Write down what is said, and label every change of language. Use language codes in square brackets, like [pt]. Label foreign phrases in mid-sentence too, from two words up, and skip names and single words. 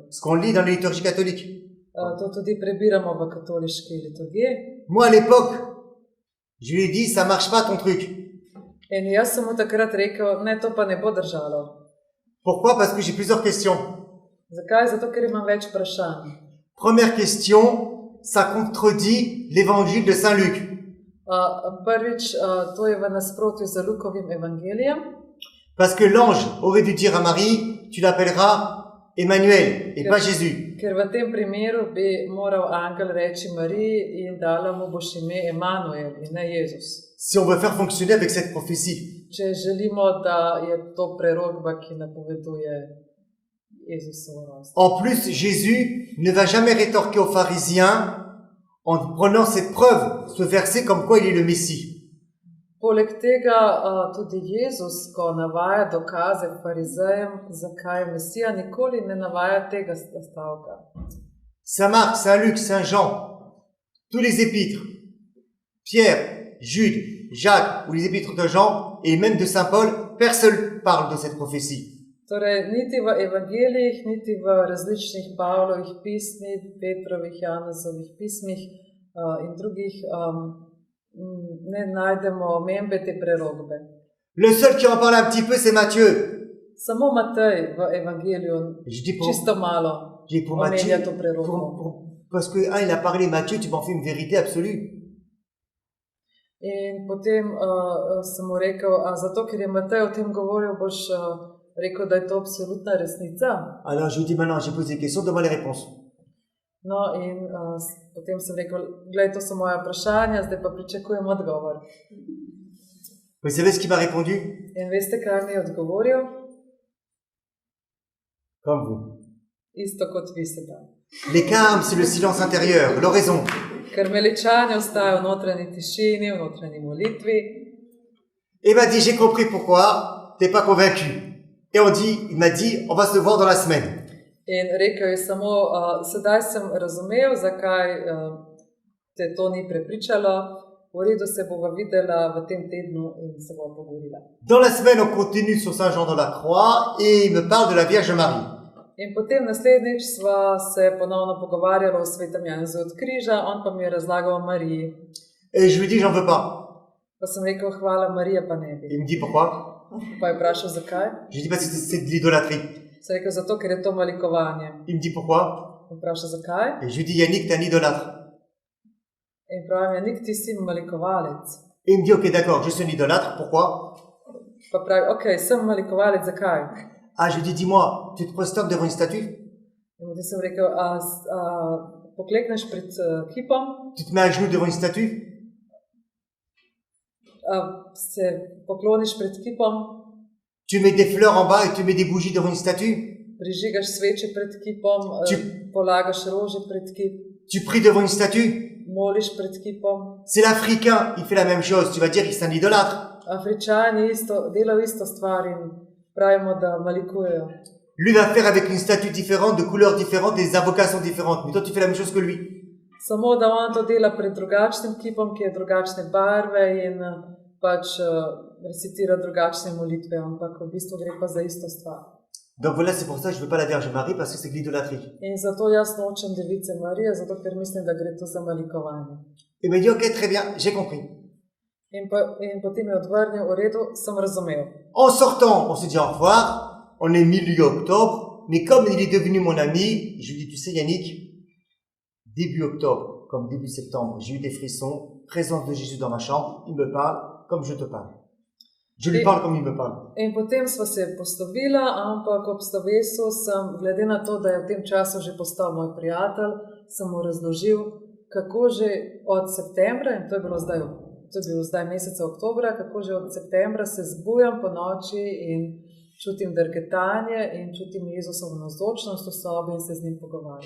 [fr] Ce qu'on lit dans la liturgie catholique. [sl] To tudi prebiramo v katoliški liturgiji. [fr] Moi, à l'époque, je lui ai dit, ça marche pas ton truc. [sl] In jaz sem mu takrat rekel, ne, to pa ne bo držalo. [fr] Pourquoi? Parce que j'ai plusieurs questions. [sl] Zakaj? Zato, ker imam več vprašanj. [fr] Première question, ça contredit l'évangile de Saint Luc. [sl] Prvič, to je v nasprotju z Lukovim evangelijem. [fr] Parce que l'ange aurait dû dire à Marie, tu l'appelleras Emmanuel et pas Jésus. [sl] Ker v tem primeru bi moral angel reči Mariji in dala mu boš ime Emanuel in ne Jezus. [fr] Si on veut faire fonctionner avec cette prophétie. [sl] Če želimo, da je to prerokba, ki napoveduje Jezusovo rojstvo. [fr] En plus, Jésus ne va jamais rétorquer aux pharisiens en prenant cette preuve, ce verset comme quoi il est le Messie. [sl] Poleg tega tudi Jezus, ko navaja dokaze farizejem, zakaj je Mesija, nikoli ne navaja tega stavka. [fr] Saint Marc, Saint Luc, Saint Jean, tous les épîtres Pierre, Jude, Jacques ou les épîtres de Jean et même de Saint Paul, personne parle de cette prophétie. [sl] Torej, niti v evangelijih, niti v različnih Pavlovih pismih, Petrovih, Janezovih pismih in drugih ne najdemo omembe te prerokbe. [fr] Le seul qui en parle un petit peu, c'est Matthieu. [sl] Samo Matej v evangeliju [fr] Je dis [sl] čisto malo [fr] pour [sl] omenja [fr] Matthieu, [sl] to prerokbo. [fr] parce que il a parlé Matthieu, tu m'en fais une vérité absolue. [sl] In potem sem mu rekel, zato ker je Matej o tem govoril, boš rekel, da je to absolutna resnica. [fr] Alors je lui dis maintenant, j'ai posé des questions, donne-moi les réponses. [sl] No, in potem sem rekel, gledaj, to so moja vprašanja, zdaj pa pričakujem odgovor. [fr] Vous savez ce qu'il m'a répondu? [sl] In veste, kaj mi je odgovoril? [fr] Comme vous. [sl] Isto kot vi sedaj. [fr] Les calmes, c'est le silence intérieur, l'oraison. [sl] Krmeličanje ostaja v notranji tišini, v notranji molitvi. [fr] Et il m'a dit, j'ai compris pourquoi t'es pas convaincu. Et il m'a dit, on va se voir dans la semaine. [sl] In rekel je samo, sedaj sem razumel, zakaj te to ni prepričalo. V redu, se bova videla v tem tednu in se bova pogovorila. [fr] Dans la semaine, on continue sur Saint Jean de la Croix et il me parle de la Vierge Marie. [sl] In potem naslednjič sva se ponovno pogovarjala o svetem Janezu od križa, on pa mi je razlagal o Mariji. [fr] Et je lui dis, j'en veux pas. [sl] Pa sem rekel, hvala, Marija pa ne bi. [fr] Il me dit, pourquoi? [sl] Pa je vprašal, zakaj? [fr] Je lui dis, parce que c'est de l'idolâtrie. [sl] Sem rekel, zato, ker je to malikovanje. [fr] Il me dit, pourquoi? [sl] Vprašal, zakaj? [fr] Et je lui dis, Yannick, t'es un idolâtre. [sl] In pravim, Janik, ti si malikovalec. [fr] Et il me dit, ok, d'accord, je suis un idolâtre, pourquoi? [sl] Pa pravi, ok, sem malikovalec, zakaj? [fr] Ah, je lui dis, dis-moi, tu te prosternes devant une statue? [sl] In potem sem rekel, poklekneš pred kipom, [fr] Tu te mets à genoux devant une statue? [sl] se pokloniš pred kipom, [fr] Tu mets des fleurs en bas et tu mets des bougies devant une statue? [sl] prižigaš sveče pred kipom, polagaš rože pred kip, [fr] Tu pries devant une statue? [sl] moliš pred kipom. [fr] C'est l'Africain, il fait la même chose. Tu vas dire qu'il est un idolâtre. [sl] Afričani delajo isto stvar in pravimo, da malikujejo. [fr] Lui va faire avec une statue différente, de couleurs différentes, des invocations différentes. Mais toi, tu fais la même chose que lui. [sl] Samo da on to dela pred drugačnim kipom, ki je drugačne barve in pač recitira drugačne molitve, ampak v bistvu gre pa za isto stvar. [fr] Donc voilà, c'est pour ça que je veux pas la Vierge Marie, parce que c'est de l'idolâtrie. [sl] In zato jaz nočem Device Marije, zato ker mislim, da gre tu za malikovanje. [fr] Il m'a dit, ok, très bien, j'ai compris. [sl] In potem je odvrnil, v redu, sem razumel. [fr] En sortant, on se dit au revoir. On est milieu octobre. Mais comme il est devenu mon ami, je lui dis, tu sais Yannick, début octobre, comme début septembre, j'ai eu des frissons, présence de Jésus dans ma chambre, il me parle comme je te parle. Je lui parle comme il me parle. [sl] In potem sva se poslovila, ampak ob slovesu sem, glede na to, da je v tem času že postal moj prijatelj, sem mu razložil, kako že od septembra, in to je bilo zdaj meseca oktobra, kako že od septembra se zbujam po noči in čutim drgetanje in čutim Jezusovo navzočnost v sobi in se z njim pogovarjam.